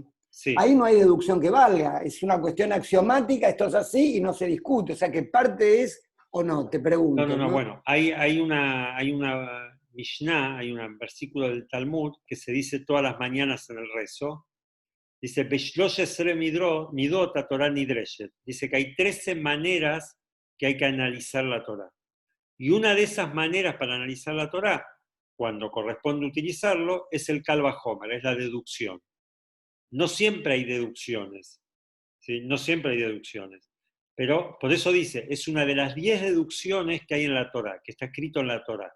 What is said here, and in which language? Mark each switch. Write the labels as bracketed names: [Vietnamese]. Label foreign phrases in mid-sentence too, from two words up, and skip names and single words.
[Spanish] Sí. Ahí no hay deducción que valga, es una cuestión axiomática, esto es así y no se discute, o sea que parte es o no, te pregunto. No, bueno, hay una Mishnah, hay un versículo del Talmud que se dice todas las mañanas en el rezo, Dice, [Hebrew] "בשלש עשרה מדות התורה נדרשת". [Spanish] Dice que hay 13 maneras que hay que analizar la Torah. Y una de esas maneras para analizar la Torah, cuando corresponde utilizarlo, es el [Hebrew] קל וחומר, [Spanish] es la deducción. No siempre hay deducciones, ¿sí? No siempre hay deducciones. Pero por eso dice, es una de las 10 deducciones que hay en la Torah, que está escrito en la Torah.